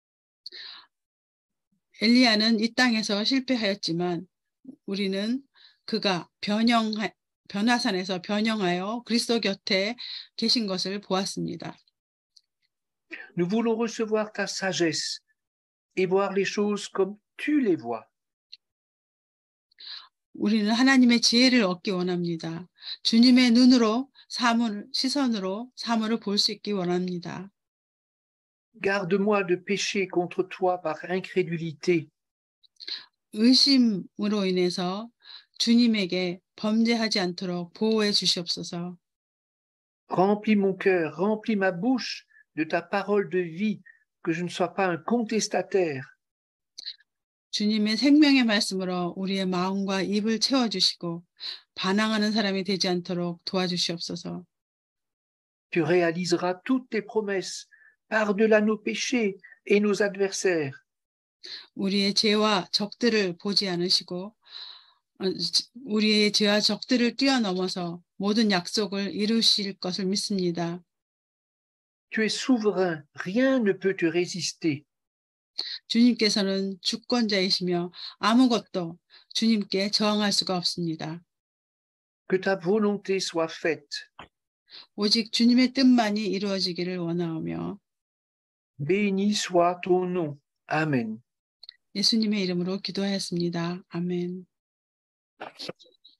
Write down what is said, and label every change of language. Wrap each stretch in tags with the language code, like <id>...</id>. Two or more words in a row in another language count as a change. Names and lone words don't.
<ko>엘리야는 이 땅에서 실패하였지만 우리는 그가 변화산에서 변형하여 그리스도 곁에 계신 것을 보았습니다.</ko> <fr>Nous voulons recevoir ta sagesse et voir les choses comme tu les vois.</fr> <ko>우리는 하나님의 지혜를 얻기 원합니다. 주님의 눈으로 시선으로 사물을 볼 수 있기 원합니다.</ko> <fr>Garde-moi de pécher contre toi par incrédulité.</fr> <ko>의심으로 인해서 주님에게 범죄하지 않도록 보호해 주시옵소서.</ko> <fr>Remplis mon cœur, remplis ma bouche de ta parole de vie, que je ne sois pas un contestataire.</fr> <ko>주님의 생명의 말씀으로 우리의 마음과 입을 채워주시고 반항하는 사람이 되지 않도록 도와주시옵소서.</ko> <fr>Tu réaliseras toutes tes promesses par-delà nos péchés et nos adversaires.</fr> <ko>우리의 죄와 적들을 보지 않으시고 우리의 죄와 적들을 뛰어넘어서 모든 약속을 이루실 것을 믿습니다.</ko> <fr>Tu es souverain, rien ne peut te résister.</fr> <ko>주님께서는 주권자이시며 아무것도 주님께 저항할 수가 없습니다.</ko> <fr>Que ta volonté soit faite.</fr> <ko>오직 주님의 뜻만이 이루어지기를 원하오며</ko> <fr>Béni soit ton nom. Amen.</fr> <ko>예수님의 이름으로 기도하였습니다. 아멘.</ko>